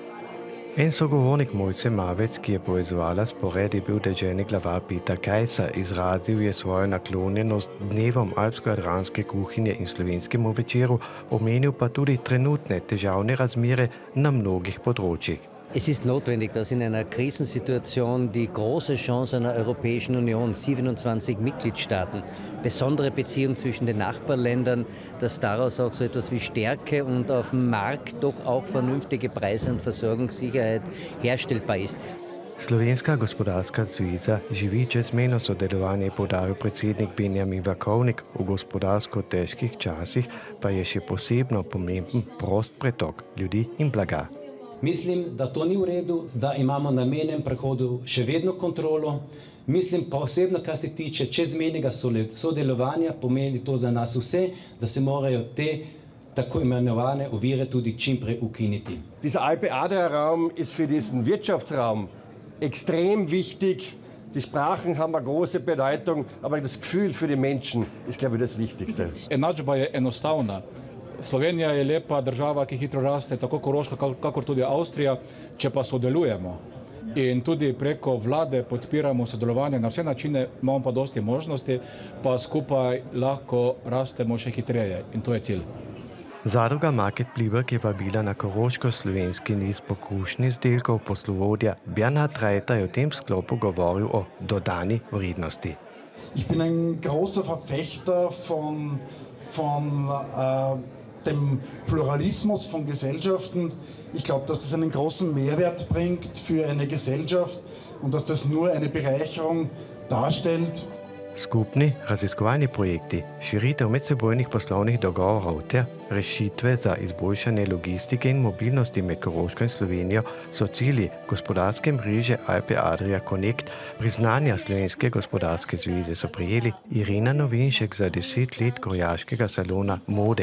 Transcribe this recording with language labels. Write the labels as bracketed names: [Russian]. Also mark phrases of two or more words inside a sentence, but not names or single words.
[Slovenian] En sogovornik Mojce Mavec, ki je povezovala spored, je bil deželni glavar Peter Kajsa. Izrazil je svojo naklonjenost dnevom alpsko-jadranske kuhinje in slovenskemu večeru, omenil pa tudi trenutne težavne razmere na mnogih področjih. [German] Es ist notwendig, dass in einer Krisensituation die große Chance einer Europäischen Union, 27 Mitgliedstaaten, besondere Beziehung zwischen den Nachbarländern, dass daraus auch so etwas wie Stärke und auf dem Markt doch auch vernünftige Preise und Versorgungssicherheit herstellbar ist. [Slovenian] Slovenska gospodarska zveza živi čezmejno sodelovanje, je poudaril predsednik Benjamin Vakovnik. V gospodarsko težkih časih pa je še posebno pomemben prost pretok ljudi in blaga. Mislim, da to ni v redu, da imamo na mejnem prehodu še vedno kontrolo. Mislim pa osebno, kar se tiče čezmejnega sodelovanja, pomeni to za nas vse, da se morajo te tako imenovane ovire tudi čim prej ukiniti. [German] Dieser Alpe-Adria-Raum ist für diesen Wirtschaftsraum extrem wichtig. Die Sprachen haben eine große Bedeutung, aber das Gefühl für die Menschen ist, glaube ich, das Wichtigste. [Slovenian] Enačba je enostavna. Slovenija je lepa država, ki hitro raste, tako Koroška, kakor tudi Avstrija, če pa sodelujemo. In tudi preko vlade podpiramo sodelovanje na vse načine, imamo pa dosti možnosti, pa skupaj lahko rastemo še hitreje. In to je cilj. Zadruga Market Pliberk je pa bila na koroško-slovenski niz pokušnih izdelkov. Poslovodja Bernhard Reiter je v tem sklopu govoril o dodani vrednosti. [German] Ich bin ein großer Verfechter von dem Pluralismus von Gesellschaften. Ich glaube, dass das einen großen Mehrwert bringt für eine Gesellschaft und dass das nur eine Bereicherung darstellt. [Slovenian] Skupni raziskovalni projekti, širitev medsebojnih poslovnih dogovorov ter rešitve za izboljšanje logistike in mobilnosti med Koroško in Slovenijo so cilji gospodarske mreže Alpe-Adria Connect. Priznanja Slovenske gospodarske zveze so prejeli Irena Novinšek za 10 let krojaškega salona mode.